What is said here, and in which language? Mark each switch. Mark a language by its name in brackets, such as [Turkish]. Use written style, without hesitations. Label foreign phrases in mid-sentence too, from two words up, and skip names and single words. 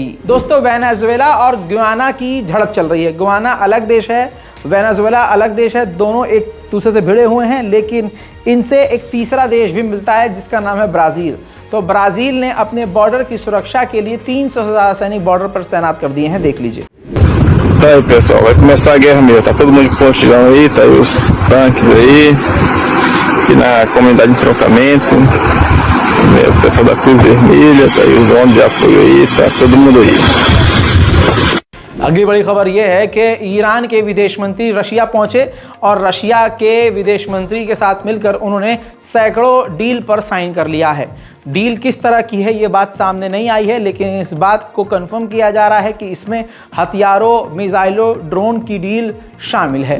[Hindi] दोस्तों वेनेजुएला और गुयाना की झड़प चल रही है। गुयाना अलग देश है, वेनेजुएला अलग देश है, दोनों एक दूसरे से भिड़े हुए हैं, लेकिन इनसे एक तीसरा देश भी मिलता है जिसका नाम है ब्राज़ील। तो ब्राज़ील ने अपने बॉर्डर की सुरक्षा के लिए 300 से ज़्यादा सैनिक बॉर्डर पर तैनात कर दिए हैं। देख लीजिए। [Portuguese] Tá aí, pessoal, vai começar a guerra mesmo. Tá todo mundo de pontilhão aí, tá aí os tanques aí, aqui na comunidade de entroncamento, o pessoal da Cruz Vermelha, tá aí os homens de apoio aí, tá todo mundo aí. [Hindi] अगली बड़ी खबर यह है कि ईरान के विदेश मंत्री रशिया पहुंचे और रशिया के विदेश मंत्री के साथ मिलकर उन्होंने सैकड़ों डील पर साइन कर लिया है। डील किस तरह की है ये बात सामने नहीं आई है, लेकिन इस बात को कंफर्म किया जा रहा है कि इसमें हथियारों, मिसाइलों, ड्रोन की डील शामिल है।